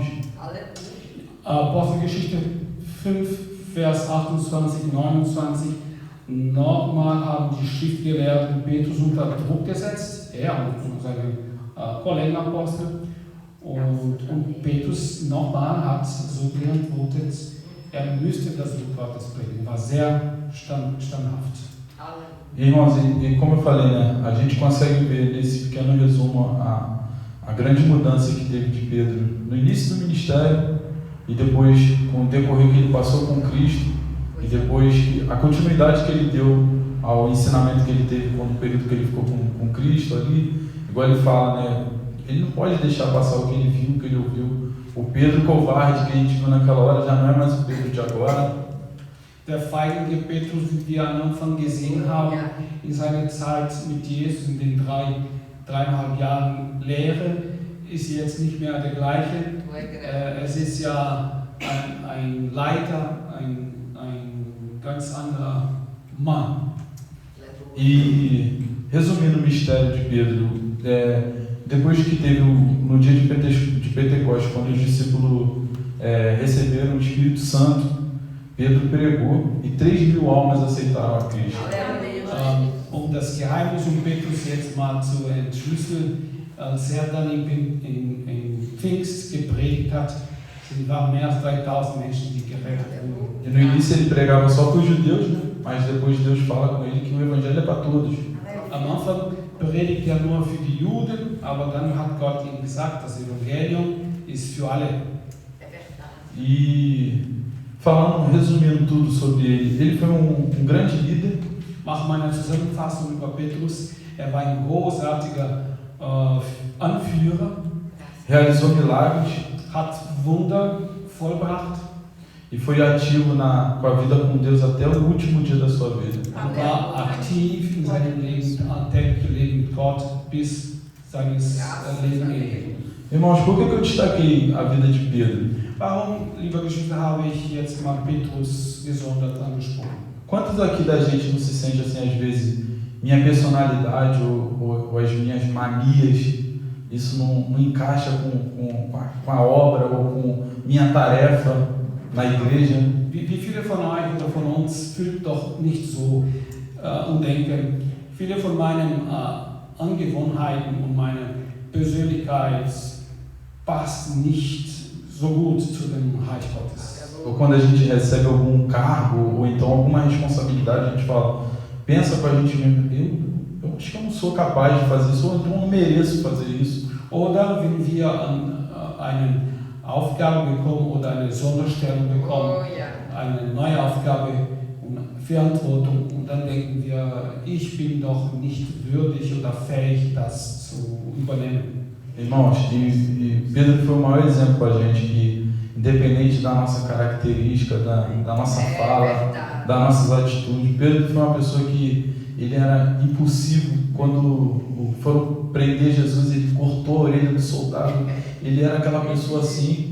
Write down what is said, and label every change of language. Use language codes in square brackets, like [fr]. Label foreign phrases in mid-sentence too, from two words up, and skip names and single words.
[de] Apostelgeschichte 5, Vers 28, 29. Nochmal haben die Schriftgelehrten Petrus unter Druck gesetzt, er und seine Kollegenapostel. Und Petrus nochmal hat so geantwortet, er müsste das Wort Gottes predigen, war sehr standhaft. [pt] Irmãos, e como eu falei, né, a gente consegue ver nesse pequeno resumo a grande mudança que teve de Pedro no início do ministério, e depois com o decorrer que ele passou com Cristo, e depois a continuidade que ele deu ao ensinamento que ele teve no período que ele ficou com Cristo ali. Igual ele fala, né, ele não pode deixar passar o que ele viu, o que ele ouviu. O Pedro covarde que a gente viu naquela hora já não é mais o Pedro de agora. [de] Der feigende Petrus, wie wir am Anfang gesehen haben, in seiner Zeit mit Jesus, in den 3,5 Jahren Lehre, ist jetzt nicht mehr der gleiche. Es ist ja ein Leiter, ein ganz anderer Mann. [pt] E resumindo o mistério de Pedro, depois que teve no dia de Pentecostes, quando os discípulos receberam o Espírito Santo, Pedro pregou e 3.000 almas aceitaram a Cristo. [de] Das Geheimnis Petrus jetzt mal zu entschlüsseln, als dann in Pfingst gepredigt hat, waren mehr als 3.000 Menschen, die gerettet wurden. [pt] E no início ele pregava só para os judeus, né? Mas depois Deus fala com ele que o evangelho é para todos. [de] Am Anfang predigt er nur für die Juden, aber dann hat Gott ihm gesagt, das Evangelium ist für alle. [pt] E falando, resumindo tudo sobre ele foi um grande líder. [de] Mach mal eine Zusammenfassung über Petrus. Er war ein großartiger Anführer. [pt] Realizou milagres. [de] Hat Wunder vollbracht. [pt] E foi ativo com a vida com Deus até o último dia da sua vida. [de] War aktiv in seinem Leben, täglichen Leben mit Gott bis seines Lebensende. [pt] Irmãos, por que eu destaquei a vida de Pedro? [de] Warum, liebe Geschwister, habe ich jetzt mal Petrus gesondert angesprochen? [pt] Quantos aqui da gente não se sente assim, às vezes, minha personalidade ou as minhas manias, isso não encaixa com a obra ou com minha tarefa na igreja? [de] Wie viele von euch oder von uns fühlt doch nicht so und denken, viele von meinen Angewohnheiten und meiner Persönlichkeit passen nicht so gut zu dem Reich Gottes. [pt] Ou quando a gente recebe algum cargo ou então alguma responsabilidade, a gente fala, pensa com a gente mesmo, eu acho que eu não sou capaz de fazer isso, ou então eu não mereço fazer isso. [de] Oder wenn wir eine Aufgabe bekommen oder eine Sonderstellung bekommen, eine neue Aufgabe und Verantwortung, und dann denken wir, ich bin doch nicht würdig oder fähig, das zu übernehmen. [pt] Irmãos, e Pedro foi o maior exemplo para a gente que, independente da nossa característica, da nossa fala, das nossas atitudes, Pedro foi uma pessoa que ele era impulsivo. Quando foram prender Jesus, ele cortou a orelha do soldado, ele era aquela pessoa assim.